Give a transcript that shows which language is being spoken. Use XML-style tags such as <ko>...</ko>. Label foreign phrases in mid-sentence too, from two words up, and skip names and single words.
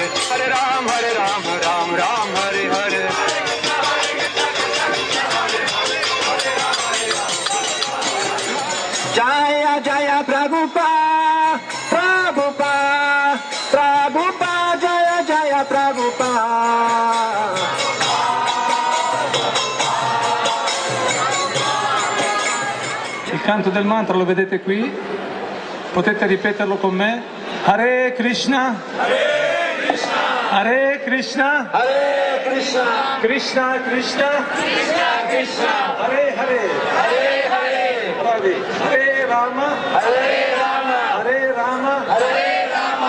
<sa>Hare Ram, Ram Ram, Hare Hare. Jaya Jaya Prabhupada, Prabhupada, Prabhupada, Jaya Jaya Prabhupada.</sa> <it>Il canto del mantra lo vedete qui, potete ripeterlo con me.</it> <sa>Hare Krishna, Hare Krishna, Hare Krishna, Hare Krishna, Krishna Krishna, Krishna Krishna, Hare Hare, Hare Hare, bravi. Hare Rama, Hare Rama, Hare Rama, Hare Rama,</sa>